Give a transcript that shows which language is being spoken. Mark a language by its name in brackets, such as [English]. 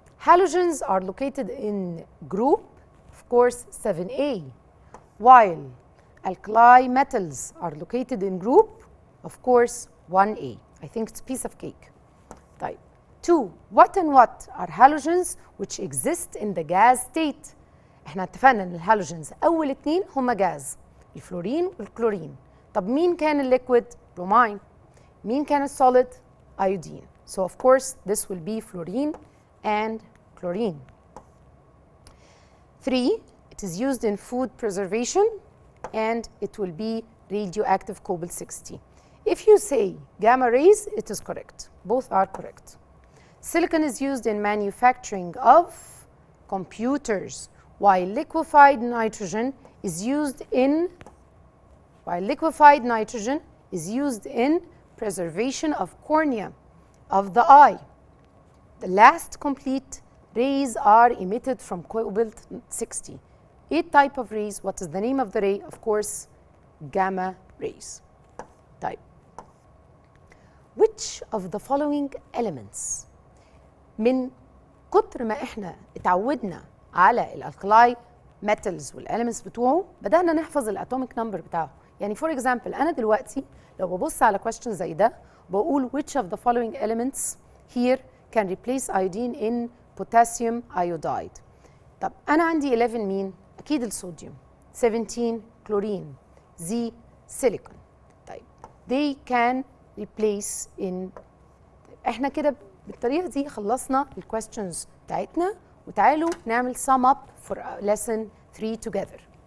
[English] Halogens are located in group, of course, 7A, while alkali metals are located in group, of course, 1A. I think it's a piece of cake. [Arabic] طيب. 2. [English] What and what are halogens which exist in the gas state? [Arabic] احنا اتفقنا ان الهالوجنز اول اتنين هما جاز، الفلورين والكلورين. طب مين كان الليكويد؟ برومين. مين كان السوليد؟ ايودين. [English] So of course this will be fluorine and chlorine. 3. It is used in food preservation and it will be radioactive cobalt 60. If you say gamma rays, it is correct. Both are correct. Silicon is used in manufacturing of computers while liquefied nitrogen is used in preservation of cornea of the eye. The last complete rays are emitted from cobalt 60. A type of rays. What is the name of the ray? Of course, gamma rays. Type. Which of the following elements [Arabic] من كتر ما احنا اتعودنا على الالكلاي metals والelements بتوعه بدأنا نحفظ الاتوميك نمبر بتاعه. يعني فور اكزامبل انا دلوقتي لو ببص على question زي ده بقول [English] which of the following elements here can replace iodine in potassium iodide. [Arabic] طب انا عندي 11 مين؟ اكيد الصوديوم. 17 كلورين. Z silicon. [English] طيب they can replace in. [Arabic] احنا كده بالطريقه دي خلصنا الكويستشنز بتاعتنا وتعالوا نعمل [English] sum up for lesson 3 together.